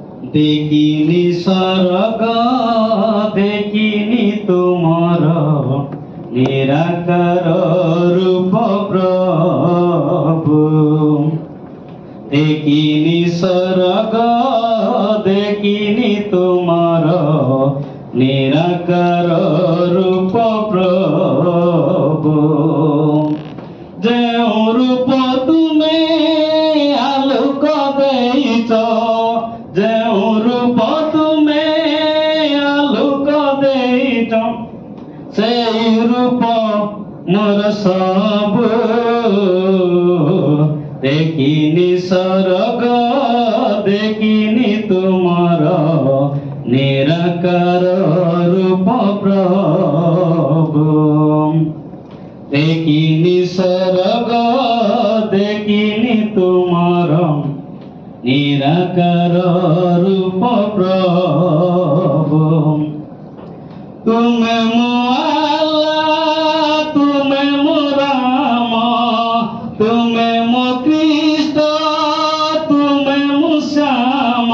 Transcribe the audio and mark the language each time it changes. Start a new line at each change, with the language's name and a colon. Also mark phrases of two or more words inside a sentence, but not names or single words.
Bangla: দেখিনি স্বর্গ দেখিনি তোমার নিরাকার রূপ প্রভু। দেখিনি স্বর্গ দেখিনি তোমার নিরাকার রূপ প্রভু।
Odia: ଯେଉଁ ରୂପ ତୁମେ ଆଲୋକ ଦେଇଛ, ଯେଉଁ ରୂପ ତୁମେ ଆଲୋକ ଦେଇଛ, ସେଇ ରୂପ ମୋର ସବୁ। ଦେଖିନି ସ୍ୱର୍ଗ ଦେଖିନି ତୁମର ନିରାକାର ରୂପ ପ୍ରଭୁ।
Bangla: দেখিনি স্বর্গ দেখিনি তোমার নিরাকার রূপ প্রভু। তুমি মো আল্লাহ তুমি মো রাম তুমি মো কৃষ্ণ তুমি মো শ্যাম।